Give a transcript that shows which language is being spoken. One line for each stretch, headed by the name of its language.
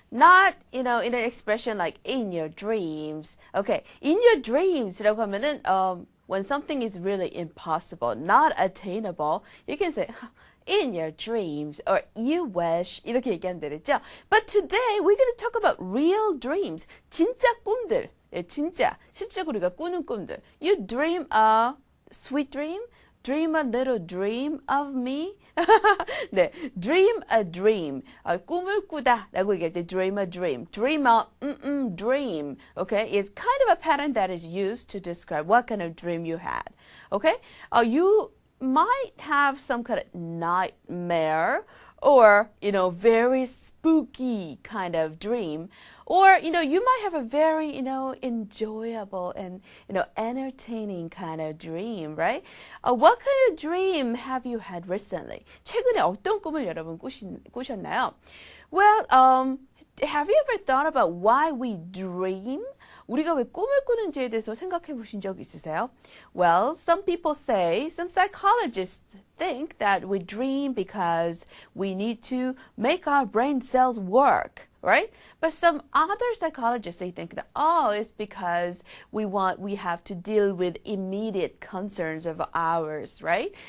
English: Not, in an expression like in your dreams. Okay, in your dreams
Korean: 라고 하면은
English: when something is really impossible, not attainable, you can say in your dreams or you wish
Korean: 이렇게 얘기하면 되겠죠?
English: But today we're going to talk about real dreams.
Korean: 진짜 꿈들. 예, 진짜 실제로 우리가 꾸는 꿈들.
English: You dream a sweet dream? Dream a little dream of me? 네, dream a dream.
Korean: 꿈을 꾸다 라고 얘기할 때
English: dream a dream. Dream a dream. Okay? It's kind of a pattern that is used to describe what kind of dream you had. Okay? You might have some kind of nightmare or, very spooky kind of dream. Or, you might have a very, enjoyable and, entertaining kind of dream, right? What kind of dream have you had recently?
Korean: 최근에 어떤 꿈을 여러분 꾸셨나요?
English: Well, have you ever thought about why we dream?
Korean: 우리가 왜 꿈을 꾸는지에 대해서 생각해 보신 적 있으세요?
English: Well, some psychologists think that we dream because we need to make our brain cells work, right? But some other psychologists, they think that, it's because we have to deal with immediate concerns of ours, right?